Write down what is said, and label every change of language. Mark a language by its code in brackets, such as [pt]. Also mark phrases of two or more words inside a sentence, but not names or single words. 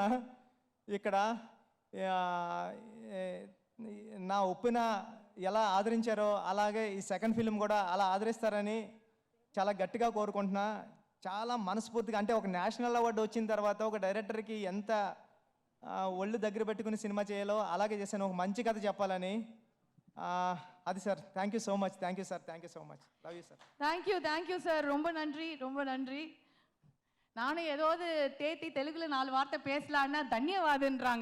[te] ఇక్కడ ఆ, నా ఒప్పిన ఎలా ఆదరించారో అలాగే ఈ [en] second film [te] కూడా అలా ఆదరిస్తారని చాలా గట్టిగా కోరుకుంటున్నా. చాలా మనస్ఫూర్తిగా, అంటే ఒక [en] National Award [te] వచ్చిన తర్వాత ఒక డైరెక్టర్కి ఎంత ఒళ్ళు దగ్గర పెట్టుకుని సినిమా చేయాలో అలాగే చేశాను, ఒక మంచి కథ చెప్పాలని. అది సార్. [en] Thank you so much. Thank you sir. Thank you so much. Love you sir. Thank you sir. [ta] ரொம்ப நன்றி, ரொம்ப நன்றி. நானும் ஏதாவது தேத்தி தெலுங்குல 4 வார்த்தை பேசலான்னா தன்யவாதுன்றாங்க.